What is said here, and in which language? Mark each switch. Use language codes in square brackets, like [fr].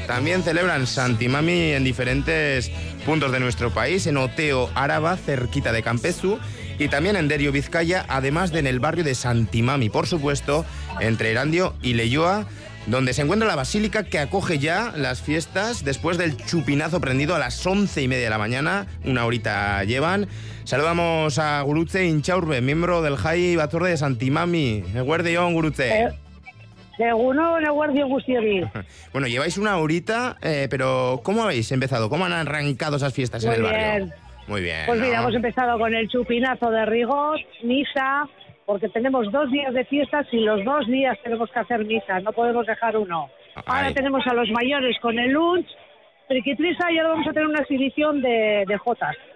[es] También celebran Santi Mami en diferentes puntos de nuestro país, en Oteo, Araba, cerquita de Campezu, y también en Derio, Vizcaya, además de en el barrio de Santi Mami, por supuesto, entre Erandio y Leioa, donde se encuentra la basílica que acoge ya las fiestas después del chupinazo prendido a las 11:30 de la mañana, una horita llevan. Saludamos a Gurutze Intxaurbe, miembro del Jai Batzorde de Santi Mami. [eu] Eguerdion, Gurutze. Egunon, eguerdion guztiori. [es] Bueno, lleváis una horita, pero ¿cómo habéis empezado? ¿Cómo han arrancado esas fiestas muy en el bien. Barrio? Muy bien. Pues mira, ¿no? Hemos empezado con el chupinazo de Rigot, misa, porque tenemos dos días de fiestas y los dos días tenemos que hacer misa, no podemos dejar uno. Ahora tenemos a los mayores con el lunch, triquitrisa, y ahora vamos a tener una exhibición de jotas.